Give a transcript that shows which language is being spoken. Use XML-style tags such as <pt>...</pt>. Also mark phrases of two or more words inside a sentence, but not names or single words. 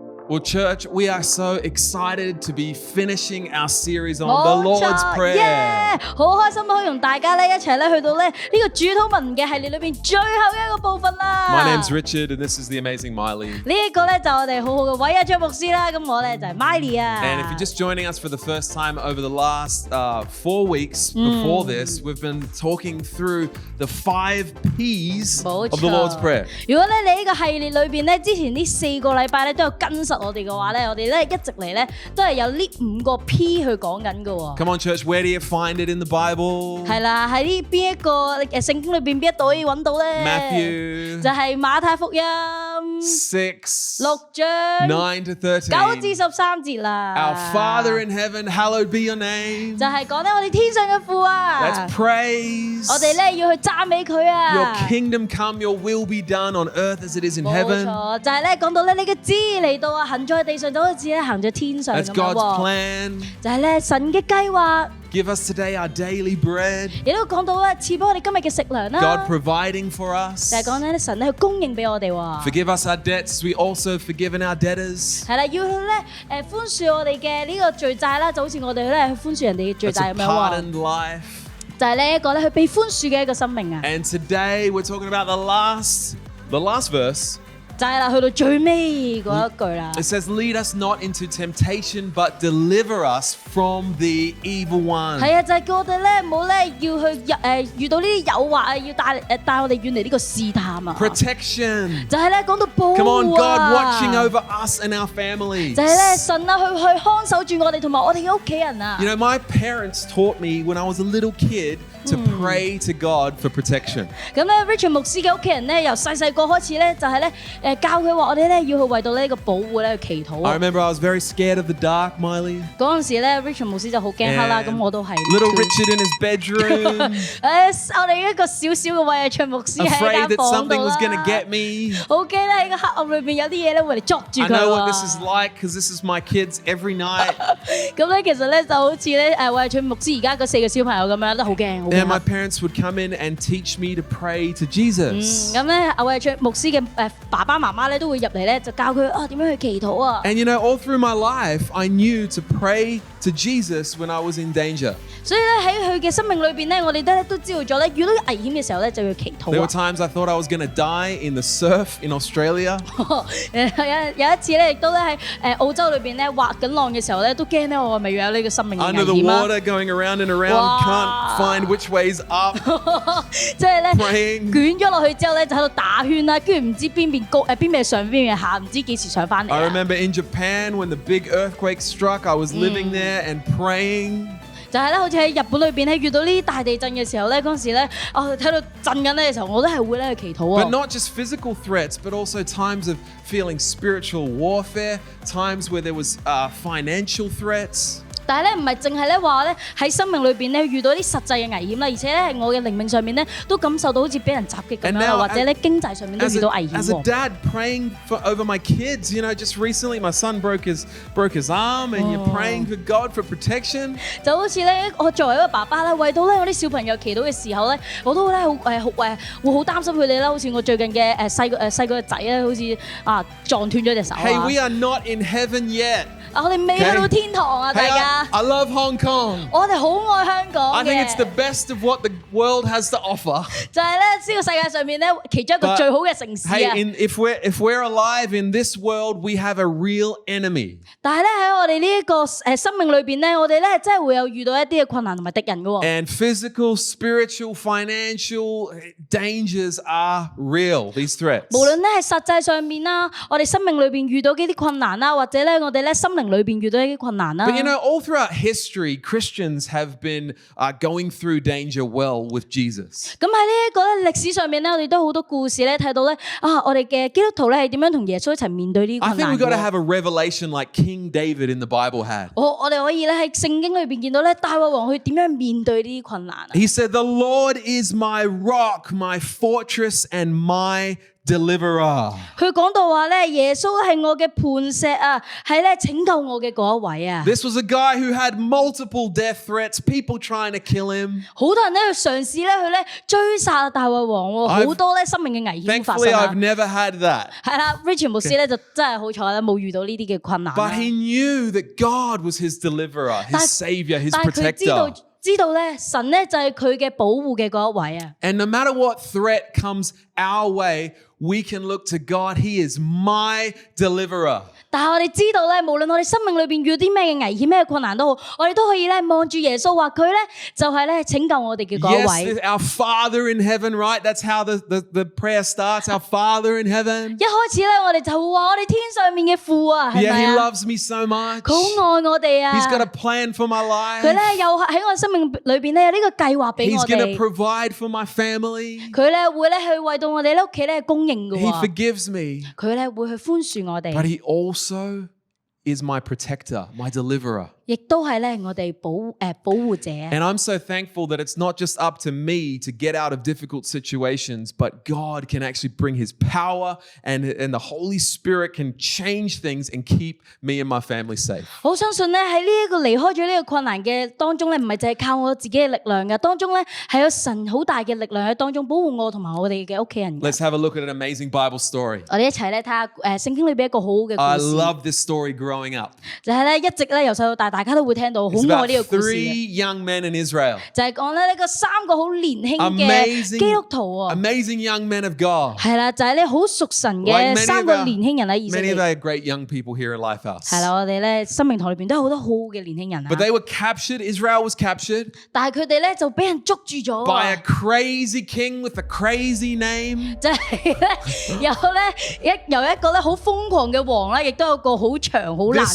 <en>Well, church, we are so excited to be finishing our series on the Lord's Prayer.</en> <yue>好開心可以同大家咧一齊咧去到咧呢個主禱文嘅系列裏邊最後嘅一個部分啦。</yue> <en>My name's Richard, and this is the amazing Miley.</en> <yue>呢一個咧就我哋好好嘅韋亞張牧師啦，咁我咧就係 Miley 啊。</yue> <en>And if you're just joining us for the first time over the last 4 weeks before this, we've been talking through the 5 P's of the Lord's Prayer.</en> <yue>如果咧你呢個系列裏邊咧之前呢4個禮拜咧都有跟實我哋嘅話咧，我哋咧一直嚟咧都係有呢5個 P 去講緊嘅喎。</yue> <en>Come on, church, where do you find it in the Bible?</en> <yue>係啦，喺呢邊一個聖經裏邊邊一度可以揾到咧 Matthew 就係馬太福音 6 6章</yue> <en>9 to 13.</en> <yue>9至13節啦。</yue> <en>Our Father in heaven, hallowed be your name.</en> <yue>就係講咧我哋天上嘅父啊，</yue> <en>Let's praise.</en> <yue>我哋咧要去讚美佢啊。</yue> <en>Your kingdom come, your will be done on earth as it is in heaven.</en> <yue>冇錯，就係咧講到咧你嘅旨意嚟到啊，行在地上就好似咧行在天上</yue> <en>That's</en> <yue>咁</yue> <en>God's</en> <yue>樣喎。</yue> <en>plan.</en> <yue>就係咧神嘅計劃，</yue> <en>Give us today our daily bread.</en> <yue>亦都講到咧賜俾我哋今日嘅食糧啦。</yue> <en>God providing for us.</en> <yue>就係講咧神咧去供應俾我哋喎。</yue> <en>Forgive us our debts. We also forgiven our debtors.</en> <yue>係啦，要去咧寬恕我哋嘅呢個罪債啦，就好似我哋咧去寬恕人哋嘅罪</yue> <en>It's</en> <yue>債</yue> <en>a</en> <yue>咁樣喎。</yue> <en>pardoned life.</en> <yue>就係呢一個咧去被寬恕嘅一個生命啊。</yue> <en>And today we're talking about the last verse.</en> <yue>就係啦，去到最尾嗰一句啦。</yue> <en>It says, lead us not into temptation, but deliver us from the evil one.</en> <yue>係啊，就係叫我哋咧，唔好咧要去遇到呢啲誘惑啊，要帶我哋遠離呢個試探啊。</yue> <en>Protection.</en> <yue>就係咧講到保護啊。</yue> <en>Come on, God watching over us and our families.</en> <yue>就係咧神啊，去看守住我哋同埋我哋嘅屋企人啊。</yue> <en>You know, my parents taught me when I was a little kid to pray to God for protection.</en> <yue>咁咧 Richard 牧師嘅屋企人咧，由細細個開始咧，就係咧教佢話我哋咧要去為到呢個保護咧去祈禱</yue> <en>I</en> <yue>啊。</yue> <en>remember I was very scared of the dark, Miley.</en> <yue>嗰陣時咧 Richard 牧師就好驚黑啦，</yue> <en>And</en> <yue>咁我都係。</yue> <en>Little Richard in his bedroom,</en> <yue>我哋一個小小嘅韋亞卓牧師喺</yue> <en>afraid</en> <yue>間</yue> <en>that</en> <yue>房</yue> <en>something</en> <yue>度</yue> <en>was going to</en> <yue>啦。</yue> <en>get me.</en> <yue>好驚咧喺個黑暗裏邊有啲嘢咧會嚟捉住</yue> <en>I</en> <yue>佢</yue> <en>know what this</en> <yue>喎</yue> <en>is。like because this is my kids every night.</en> <yue>咁咧其實咧就好似咧韋亞卓牧師而家嗰4個小朋友咁樣都好驚，好</yue> <en>And my</en> <yue>驚。</yue> <en>parents would come in and teach me to pray to Jesus.</en> <yue>咁咧韋亞卓牧師嘅爸爸媽媽咧都會入嚟咧就教佢點樣去祈禱啊。</yue> <en>And you know, all through my life, I knew to pray to Jesus when I was in danger.</en> <yue>所以咧喺佢嘅生命裏邊咧，我哋都知道咗咧，遇到危險嘅時候咧就要祈</yue> <en>There</en> <yue>禱</yue> <en>were</en> <yue>啊。</yue> <en>times I thought I was going to die in the surf in Australia.</en> <yue>有一次咧，亦都咧喺澳洲裏邊咧滑緊浪嘅時候咧，都驚咧我係咪有呢個生命嘅</yue> <en>Under the</en> <yue>危險啊！</yue> <en>water, going around and around, Wow. can't find which way's up.</en> <yue>即係咧</yue> <en>Praying.</en> <yue>捲咗落去之後咧，就喺度打圈啦，跟住唔知邊邊高邊邊上邊邊下，唔知幾時上翻嚟</yue> <en>I</en> <yue>啊。</yue> <en>remember in Japan when the big earthquake struck, I was living there and praying.</en> <yue>就係咧，好似喺日本裏邊咧遇到呢啲大地震嘅時候咧，嗰陣時咧，睇到震緊咧嘅時候，我都係會咧去祈禱</yue> <en>But</en> <yue>啊。</yue> <en>not just physical threats, but also times of feeling spiritual warfare, times where there was financial threats.</en> <yue>但係咧唔係淨係咧話咧喺生命裏邊咧遇到啲實際嘅危險啦，而且咧我嘅靈命上面咧都感受到好似俾人襲擊咁</yue> <en>And</en> <yue>樣</yue> <en>now,</en> <yue>或者咧經濟上面都</yue> <en>As</en> <yue>遇到</yue> <en>a,</en> <yue>危險</yue> <en>as a</en> <yue>喎。</yue> <en>dad praying over my kids, you know, just recently my son broke his arm, and you're praying for God for protection.</en> <yue>就好似咧，我作為一個爸爸咧，為到咧我啲小朋友祈禱嘅時候咧，我都咧會好擔心佢哋啦。好似我最近嘅細個嘅仔咧，好似撞斷咗隻手</yue> <en>Hey,</en> <yue>啊！</yue> <en>we are not in heaven yet.</en> <yue>我哋未去到天堂啊，大</yue> <en>Hey,</en> <yue>家！</yue> <en>I love Hong Kong.</en> <yue>我哋好愛香港</yue> <en>I think it's the</en> <yue>嘅，</yue> <en>best of what the world has to offer.</en> <yue>就係咧呢個世界上面咧其中一個</yue> <en>But</en> <yue>最好嘅城市</yue> <en>Hey,</en> <yue>啊！</yue> <en>if we're alive in this world, we have a real enemy.</en> <yue>但係咧喺我哋呢一個生命裏邊咧，我哋咧真係會有遇到一啲嘅困難同埋敵人嘅喎。</yue> <en>And physical, spiritual, financial dangers are real, these threats.</en> <yue>無論咧係實際上面啦，我哋生命裏邊遇到嘅啲困難啦，或者咧我哋咧心靈裏邊遇到一啲困難啦。</yue> <en>But you know, all throughout history, Christians have been going through danger well with Jesus.</en> <yue>咁喺呢一個咧歷史上面咧，我哋都好多故事咧睇到咧我哋嘅基督徒咧係點樣同耶穌一齊面對呢啲</yue> <en>I</en> <yue>困</yue> <en>think</en> <yue>難</yue> <en>we've got to</en> <yue>嘅。</yue> <en>have a revelation like King David in the Bible had.</en> <yue>我哋可以咧喺聖經裏邊見到咧大衛王佢點樣面對呢啲困難啊？</yue> <en>He said, "The Lord is my rock, my fortress, and my deliverer.</en> <yue>佢講到話咧，耶穌係我嘅磐石啊，係咧拯救我嘅嗰一位啊。</yue> <en>This was a guy who had multiple death threats, people trying to kill him.</en> <yue>好多人咧去嘗試咧去咧追殺大衛王喎，好多咧生命嘅危險發生</yue> <en>Thankfully,</en> <yue>啊。</yue> <en>I've never had that.</en> <yue>係啦 ，Richard 牧師咧就真係好彩啦，冇遇到呢啲嘅困難。</yue> <en>But he knew that God was his deliverer, his savior, his</en> <yue>但係佢</yue> <en>protector.</en> <yue>知道咧，神咧就係佢嘅保護嘅嗰一位啊。</yue> <en>And no matter what threat comes our way, we can look to God. He is my deliverer.</en> <yue>但係我哋知道咧，無論我哋生命裏邊遇到啲咩嘅危險、咩困難都好，我哋都可以咧望住耶穌，話佢咧就係咧拯救我哋嘅嗰一位。</yue> <en>Yes, our Father in heaven, right? That's how the prayer starts. Our Father in heaven.</en> <yue>一開始咧，我哋就會話我哋天上面嘅父啊，係</yue> <en>Yeah,</en> <yue>咪</yue> <en>He</en> <yue>啊？</yue> <en>loves me so much.</en> <yue>佢好愛我哋啊！</yue> <en>He's got a plan for my</en> <yue>佢</yue> <en>life.</en> <yue>咧又喺我生命裏邊咧有呢個計劃俾</yue> <en>He's</en> <yue>我</yue> <en>going to</en> <yue>哋。</yue> <en>provide for my family.</en> <yue>佢咧會咧去為到我哋咧屋企咧供應嘅</yue> <en>He</en> <yue>喎。</yue> <en>forgives me.</en> <yue>佢咧會去寬恕我</yue> <en>But</en> <yue>哋，</yue> <en>He also is my protector, my deliverer.</en> <yue>亦都係咧我哋保護者。</yue> <en>And I'm so thankful that it's not just up to me to get out of difficult situations, but God can actually bring His power and the Holy Spirit can change things and keep me and my family safe.</en> <yue>好相信咧喺呢一個離開咗呢個困難嘅當中咧，唔係淨係靠我自己嘅力量嘅，當中咧係有神好大嘅力量喺當中保護我同埋我哋嘅屋企人嘅。</yue> <en>Let's have a look at an amazing Bible story.</en> <yue>我哋一齊咧睇下聖經裏邊一個好好嘅</yue> <en>I</en> <yue>故事，</yue> <en>love this story growing up.</en> <yue>就係咧一直咧由細到大大家都會聽到，好</yue> <en>It's</en> <yue>愛</yue> <en>about</en> <yue>呢個故事嘅，</yue> <en>three young men in Israel.</en> <yue>就係講咧呢個三個好年輕嘅基督徒啊，</yue> <en>Amazing young men of God.</en> <yue>係啦，就係咧好屬神</yue> <en>Like</en> <yue>嘅</yue> <en>many</en> <yue>三</yue> <en>of</en> <yue>個</yue> <en>our-</en> <yue>年輕人喺以色</yue> <en>Many</en> <yue>列</yue> <en>of。our great young people here in Lifehouse.</en> <yue>係啦，我哋咧生命堂裏邊都有好多好好嘅年輕人</yue> <en>But</en> <yue>啊，</yue> <en>they were captured. Israel was captured</en> <yue>但係佢哋咧就俾人捉住咗</yue> <en>by a</en> <yue>啊，</yue> <en>crazy king with a crazy name.</en> <yue>就係咧由一個咧好瘋狂嘅王咧，亦都有個好長好難</yue>